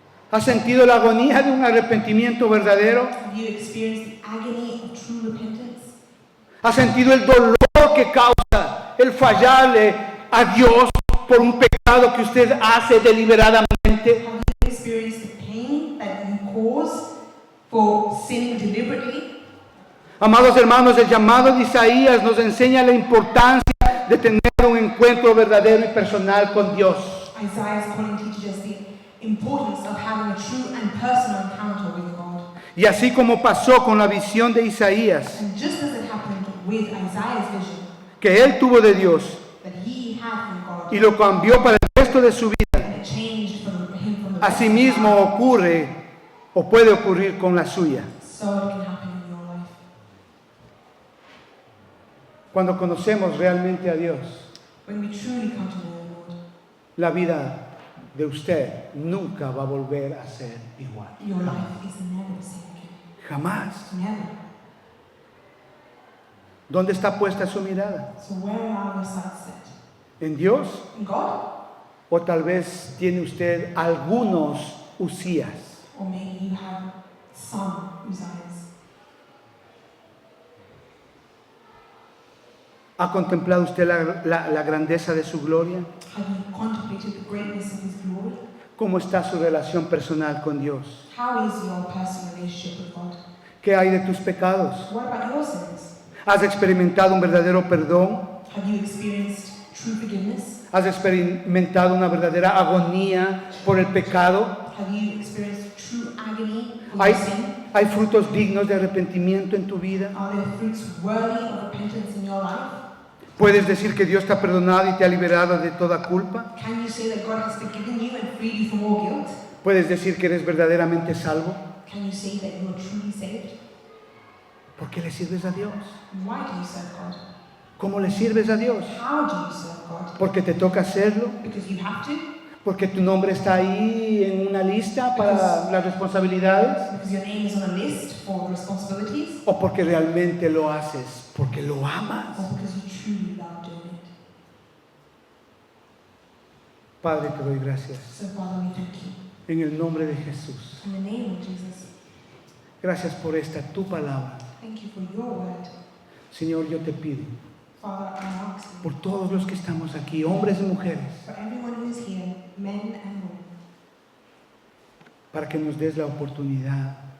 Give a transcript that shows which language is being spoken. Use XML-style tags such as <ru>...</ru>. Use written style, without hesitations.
<es>¿Ha sentido la agonía de un arrepentimiento verdadero?</es> <en>Have you experienced the agony of true repentance?</en> <es>¿Ha sentido el dolor que causa el fallarle a Dios por un pecado que usted hace deliberadamente?</es> <en>Have you experienced the pain that you cause for sinning deliberately?</en> <es>Amados hermanos, el llamado de Isaías nos enseña la importancia de tener un encuentro verdadero y personal con Dios.</es> <en>Isaiah's calling teaches us the importance of having a true and personal encounter with God.</en> <es>Y así como pasó con la visión de Isaías,</es> <en>And just as it happened with Isaiah's vision,</en> <es>que él tuvo de Dios</es> <en>that he had from God,</en> <es>y lo cambió para el resto de su vida,</es> <en>and it changed him from the rest of his</en> <es>asimismo</es> <en>life,</en> <es>ocurre o puede ocurrir con la suya.</es> <en>so it can happen in your life.</en> <es>Cuando conocemos realmente a Dios,</es> <en>When we truly come to know the Lord,</en> <es>la vida de usted nunca va a volver a ser igual.</es> <en>your life is never the same again.</en> <es>Jamás.</es> <en>Never.</en> <es>¿Dónde está puesta su mirada?</es> <en>So where are your sights set?</en> <es>¿En Dios?</es> <en>In God?</en> <es>¿O tal vez tiene usted algunos Usías?</es> <en>Or maybe you have some Uzziahs.</en> <es>¿Ha contemplado usted la grandeza de su gloria?</es> <en>Have you contemplated the greatness of His glory?</en> <es>¿Cómo está su relación personal con Dios?</es> <en>How is your personal relationship with God?</en> <es>¿Qué hay de tus pecados?</es> <en>What about your sins?</en> <es>¿Has experimentado un verdadero perdón?</es> <en>Have you experienced true forgiveness?</en> <es>¿Has experimentado una verdadera agonía por el pecado?</es> <en>Have you experienced true agony for</en> <es>¿Hay,</es> <en>your sin?</en> <es>¿Hay frutos dignos de arrepentimiento en tu vida?</es> <en>Are there fruits worthy of repentance in your life?</en> <es>¿Puedes decir que Dios te ha perdonado y te ha liberado de toda culpa?</es> <en>Can you say that God has forgiven you and freed you from all guilt?</en> <es>¿Puedes decir que eres verdaderamente salvo?</es> <en>Can you say that you are truly saved?</en> <es>¿Por qué le sirves a Dios?</es> <en>Why do you serve God?</en> <es>¿Cómo le sirves a Dios?</es> <en>How do you serve God?</en> <es>¿Porque te toca hacerlo?</es> <en>Because you have to?</en> <es>¿Porque tu nombre está ahí en una lista para las responsabilidades?</es> <en>Because your name is on a list for responsibilities?</en> <es>¿O porque realmente lo haces? ¿Porque lo amas?</es> <en>Or because you truly love doing it?</en> <es>Padre, te doy gracias.</es> <en>So Father, we thank you.</en> <es>En el nombre de Jesús.</es> <en>In the name of Jesus,</en> <es>Gracias por esta tu palabra.</es> <en>thank you for your word.</en> <es>Señor, yo te pido</es> <en>Father, I ask you,</en> <es>por todos los que estamos aquí, hombres y mujeres,</es> <en>for everyone who is here, men and women,</en> <es>para que nos des la oportunidad,</es>